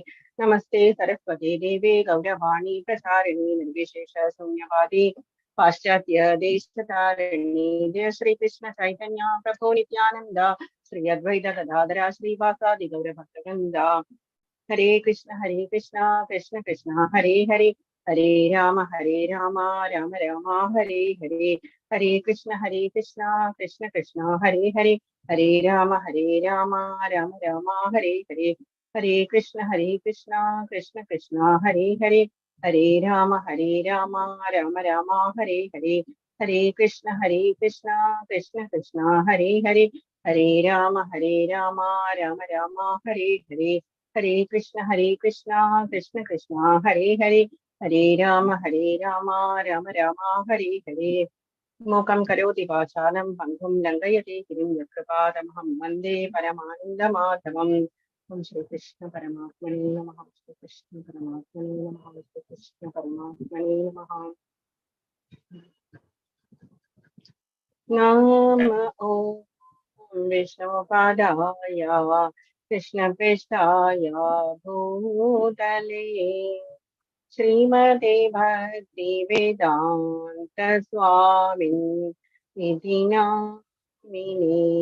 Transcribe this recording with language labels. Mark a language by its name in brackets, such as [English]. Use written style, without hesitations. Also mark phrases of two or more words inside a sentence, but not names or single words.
[Sanskrit] നമസ്തേ സരസ്വതേ ദേവേ ഗൗരവാണി പ്രചാരിണി നിർവിശേഷ ശൂന്യവാദി പാശ്ചാത്യ ദേശതാരിണി. ജയ ശ്രീകൃഷ്ണ ചൈതന്യ പ്രഭു നിത്യാനന്ദ ശ്രീ അദ്വൈത ഗദാധര ശ്രീവാസാദി ഗൗരഭക്തവൃന്ദ. ഹരേ കൃഷ്ണ കൃഷ്ണ കൃഷ്ണ ഹരേ ഹരേ, ഹരേ രാമ രാമ രാമ ഹരേ ഹരേ. ഹരേ കൃഷ്ണ കൃഷ്ണ കൃഷ്ണ ഹരേ ഹരേ, ഹരേ രാമ രാമ രാമ ഹരേ ഹരേ. ഹരേ കൃഷ്ണ കൃഷ്ണ കൃഷ്ണ ഹരേ ഹരേ, ഹരേ രാമ രാമ രാമ ഹരേ ഹരേ. ഹരേ കൃഷ്ണ കൃഷ്ണ കൃഷ്ണ ഹരേ ഹരേ, ഹരേ രാമ രാമ രാമ ഹരേ ഹരേ. ഹരേ കൃഷ്ണ കൃഷ്ണ കൃഷ്ണ ഹരേ ഹരേ, ഹരേ രാമ രാമ രാമ ഹരേ ഹരേ. മൂകം കരോതി വാചാലം പങ്കും ലംഘയത്തെ ഗിരിം യത്കൃപാതമഹം വന്ദേ പരമാനന്ദമാധവം. ഓം ശ്രീകൃഷ്ണ പരമാത്മനേ നമഃ. ശ്രീകൃഷ്ണ പരമാത്മനേ നമഃ. ശ്രീകൃഷ്ണ പരമാത്മനേ നമഃ. നമ ഓം വിഷ്ണുപാദായ കൃഷ്ണപൃഷ്ഠായ ഭൂതലേ ശ്രീമതേ ഭക്തി വേദാന്ത സ്വാമിൻ ഇതി നാമിനേ.